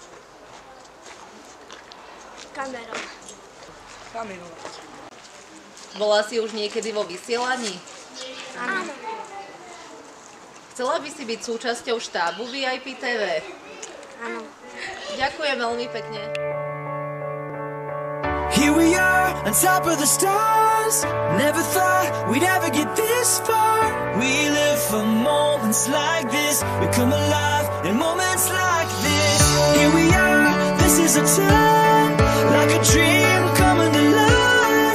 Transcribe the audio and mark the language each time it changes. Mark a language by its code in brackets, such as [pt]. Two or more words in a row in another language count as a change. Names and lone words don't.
[sk] Kamerou. Bola si už niekedy vo vysielaní? Áno. Chcela by si byť súčasťou štábu VIP TV? Áno. Ďakujem veľmi pekne. [en] Here we are on top of the stars. Never thought we'd ever get this far. We live for moments like this. We come alive in moments like this. Here we are, this is a time, like a dream coming to life.